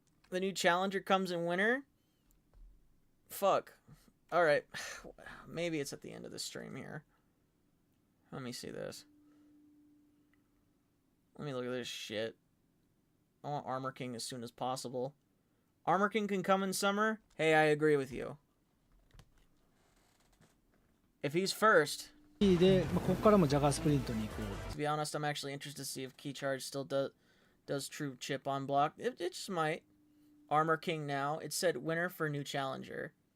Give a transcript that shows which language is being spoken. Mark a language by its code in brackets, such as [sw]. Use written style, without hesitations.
[en] The new challenger comes in winter? Fuck. Alright. Maybe it's at the end of the stream here. Let me see this. Let me look at this shit. I want Armor King as soon as possible. Armor King can come in summer? Hey, I agree with you. If he's first... [ja] で、ここからもジャガースプリントに行こう。 [en] To be honest, I'm actually interested to see if Key Charge still does true chip on block. It just might. Armor King now. It said winner for new challenger.